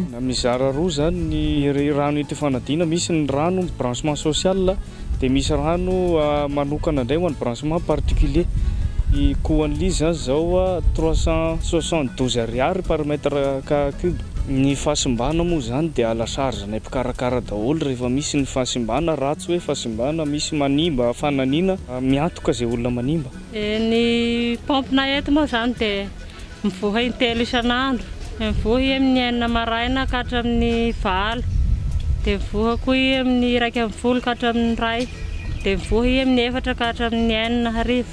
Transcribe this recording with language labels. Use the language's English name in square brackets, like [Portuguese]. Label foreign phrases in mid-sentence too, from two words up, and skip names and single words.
[Malagasy] Mizara roa zany ny rano ety fanadihana, misy ny rano [French] branchement social [Malagasy] dia misy rano manokana indray ho an'ny [French] branchement particulier. [Malagasy] I coût-an'izy zany zao 372 ariary [French] par mètre cube. [Malagasy] Ny fahasimbana moa zany dia [French] à la charge [Malagasy] ny mpikarakara daholo rehefa misy ny fahasimbana, ratsy hoe fahasimbana misy manimba fananiana miantoka izay olona manimba. Ny pompina eto moa zany dia mivoha intelo isan'andro, mivoha amin'ny 9 maraina ka hatramin'ny 20, dia mivoha koa amin'ny 1:30 ka hatramin'ny 2, dia mivoha amin'ny 4 ka hatramin'ny 9 hariva.